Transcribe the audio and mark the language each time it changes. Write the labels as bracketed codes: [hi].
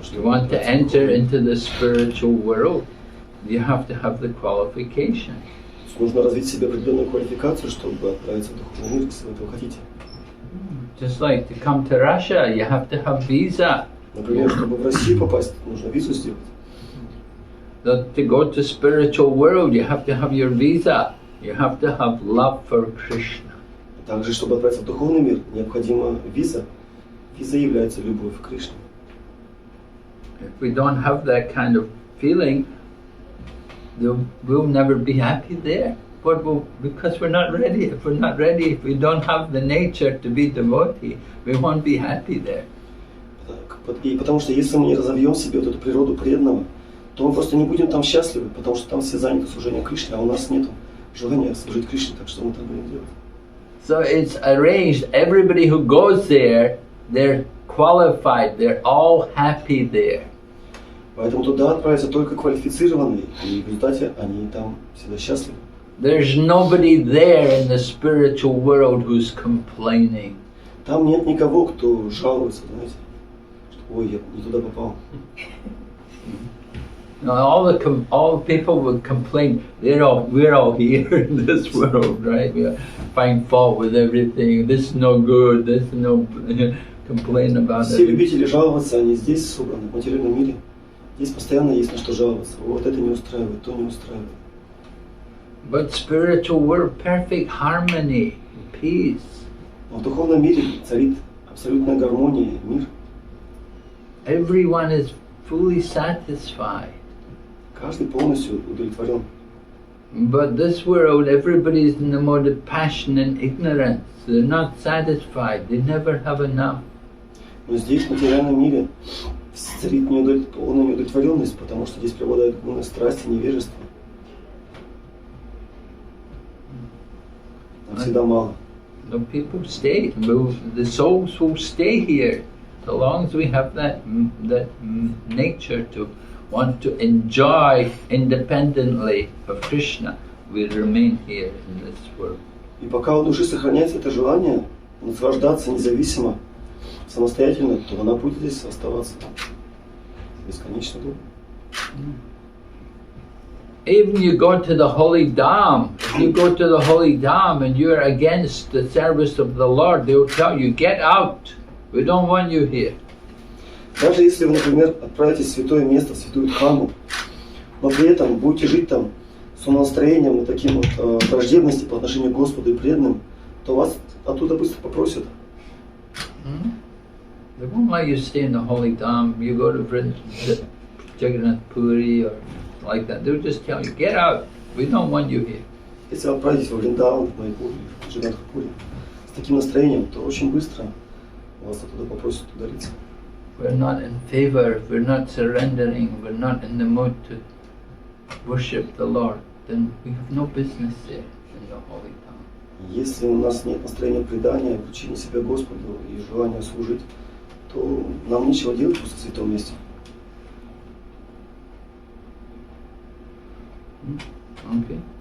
[en] If [ru] что [en] you want to enter into the spiritual world, you have to have the qualification. [ru] Нужно развить в себе определенную квалификацию, чтобы отправиться в духовный мир, если вы этого хотите. [en] Just like to come to Russia, you have to have visa. [ru] Например, чтобы в Россию попасть, нужно визу сделать. [en] That to go to spiritual world, you have to have your visa. You have to have love for Krishna. [ru] Также, чтобы отправиться в духовный мир, необходима виза. Виза является любовь к Кришне. [en] If we don't have that kind of feeling, we'll never be happy there. Because we're not ready. If we're not ready, if we don't have the nature to be devotee, we won't be happy there. [ru] И потому что если мы не разовьем в себе вот эту природу преданного, то мы просто не будем там счастливы, потому что там все заняты служением Кришне, а у нас нет желания служить Кришне, так что мы там будем делать. [en] So it's arranged, everybody who goes there, they're qualified, they're all happy there. [ru] Поэтому туда отправятся только квалифицированные, и в результате они там всегда счастливы. [en] There's nobody there in the spiritual world who's complaining. [ru] Там нет никого, кто жалуется, знаете, что ой, я не туда попал. [en] Now, all the people would complain. We're all here in this world, right? We find fault with everything. This is no good. This is no complain about [ru] Все [en] it. [ru] любители жаловаться, они здесь собраны, в материальном мире. Здесь постоянно есть на что жаловаться. Вот это не устраивает, то не устраивает. [en] But spiritual world, perfect harmony, peace. [ru] Но в духовном мире царит абсолютная гармония, мир. [en] Everyone is fully satisfied. [ru] Каждый полностью удовлетворен. [en] But this world, everybody's in the mode of passion and ignorance. They're not satisfied. They never have enough. [ru] Но здесь, в материальном мире, царит полная неудовлетворенность, потому что здесь преобладают гуны страсти, невежества. Всегда мало. [en] The people stay. The souls will stay here so long as we have that nature to want to enjoy independently of Krishna. We remain here in this world. [ru] И пока у души сохраняется это желание наслаждаться независимо, самостоятельно, то она будет здесь оставаться бесконечно долго. [en] Even you go to the holy Dham, if you go to the holy Dham and you're against the service of the Lord, they'll tell you, get out. We don't want you here. [ru] Даже если вы, например, отправитесь в святое место, в святую Дхаму, но при этом будете жить там с умонастроением и таким вот враждебности по отношению к Господу и преданным, то вас оттуда быстро попросят. [en] They won't let you stay in the holy Dham. You go to Jagannath Puri or like that. They'll just tell you, get out. We don't want you here. [ru] Если вы отправитесь во Вриндаван, в Майпур, в Джаганатхапуре, с таким настроением, то очень быстро вас оттуда попросят удалиться. [en] We're not in favor, we're not surrendering, we're not in the mood to worship the Lord, then we have no business there in the holy town. [ru] Если у нас нет настроения предания, вручения себя Господу и желания служить, то нам нечего делать просто в святом месте. [en] Okay.